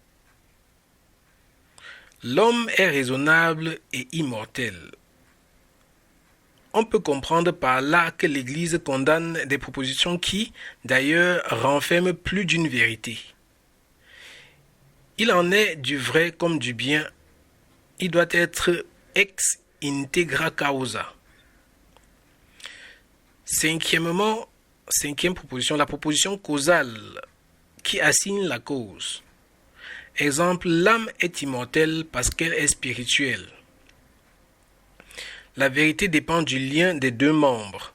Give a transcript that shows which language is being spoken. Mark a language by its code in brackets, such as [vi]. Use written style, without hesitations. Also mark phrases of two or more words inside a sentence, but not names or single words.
[fr] L'homme est raisonnable et immortel. On peut comprendre par là que l'Église condamne des propositions qui, d'ailleurs, renferment plus d'une vérité. Il en est du vrai comme du bien. Il doit être [la] ex integra causa. [fr] Cinquième proposition, la proposition causale qui assigne la cause. Exemple, l'âme est immortelle parce qu'elle est spirituelle. La vérité dépend du lien des deux membres.